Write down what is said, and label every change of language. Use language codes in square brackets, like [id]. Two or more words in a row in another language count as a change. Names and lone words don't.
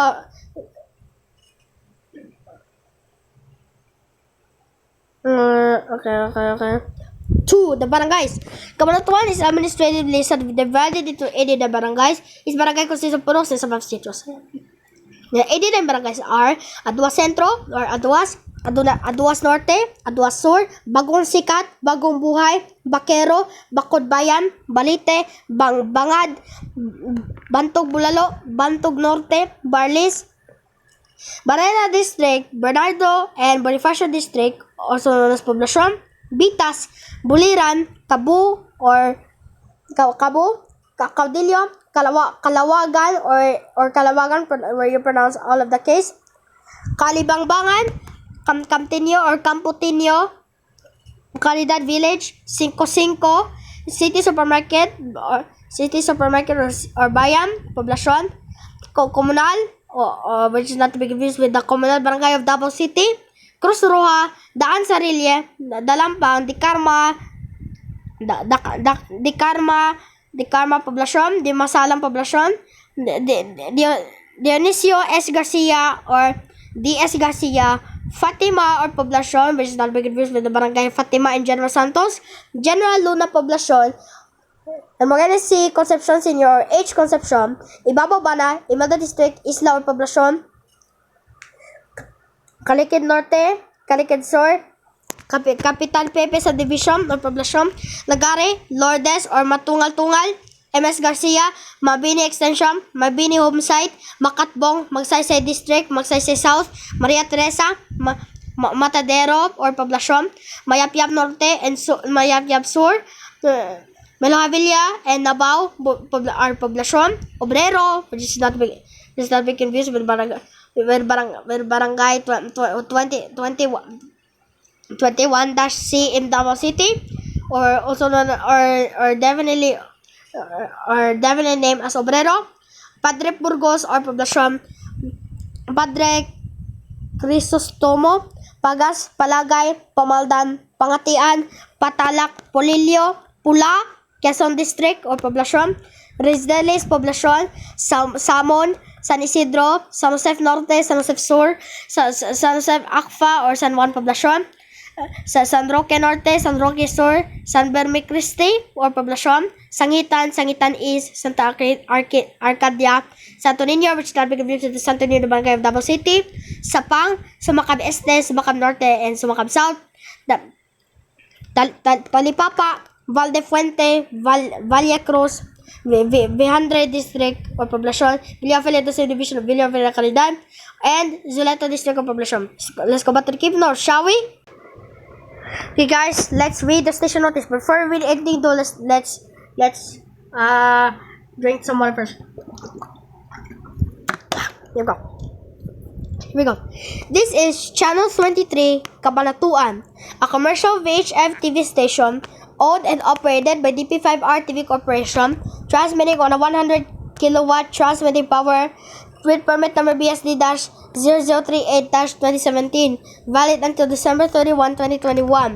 [en] Okay. 2. The barangays. Cabanatuan is administratively subdivided into 89 barangays. Each barangay consists of puros and subdistrictos. The 89 barangays are Aduas Centro or Aduas, Aduas Norte, Aduas Sur, Bagong Sikat, Bagong Buhay, Bakero, Bakod Bayan, Balite, Bangad, Bantog Bulalo, Bantog Norte, Barlis, Barrera District, Bernardo, and Bonifacio District, also known as Poblacion, Bitas, Buliran, Cabu, Caudillo, Kalawagan, or Kalawagan, where you pronounce all of the case, Kalibangbangan, Camtinio or Camputinio, Calidad Village, 55, City Supermarket or Bayan, Poblacion, Comunal, which is not to be confused with the Comunal Barangay of Davao City, Cruz Roja, Daan Sarille, Dalampang, Dicarma Poblacion, Dimasalang Poblacion, Dionisio S. Garcia or D.S. Garcia, Fatima or Poblacion, which is not to be confused with the Barangay Fatima and General Santos, General Luna Poblacion, Morales C. Concepcion Senior, H. Concepcion, Ibabaw Bana, Imelda District, Isla or Poblacion, Calicid Norte, Calicid Sur, Capitan Pepe Subdivision or Poblacion, Lagare, Lourdes or Matungal-Tungal, MS Garcia, Mabini Extension, Mabini Home Site, Makatbong, Magsaysay District, Magsaysay South, Maria Teresa, Matadero or Poblacion, Mayapyap Norte and Mayapyap Sur, Melohavilla and Nabao or Poblacion, Obrero, which is not be confused with Barangay 21-C in Davao City, or also known or definitely named as Obrero, Padre Burgos or Poblacion, Padre Crisostomo, Pagas, Palagay, Pamaldan, Pangatian, Patalak, Polillo, Pula, Quezon District or Poblacion, Rizales, Poblacion, Samon, San Isidro, San Josef Norte, San Josef Sur, San Josef Akfa or San Juan, Poblacion, San Roque Norte, San Roque Sur, San Berme Cristi or Poblacion, Sangitan, Sangitan East, Santa Arcadia, Santo Niño, which can be converted to Santo Niño, Barangay of Davao City, Sapang, Sumakab Este, Sumakab Norte, and Sumakab South, Talipapa, Valdefuente, Valle Cruz, Vihandre District or Poblacion, Villafel Division of Villafel Calidad, and Zuleta District of Poblacion. Let's go back to the Keep North, shall we? Okay, guys, let's read the station notice. Before we read anything, though, let's drink some water first. Here we go. Here we go. This is Channel 23, Cabanatuan, a commercial VHF TV station owned and operated by DP5RTV Corporation, transmitting on a 100 kilowatt transmitting power with permit number BSD-0038-2017, valid until December 31, 2021.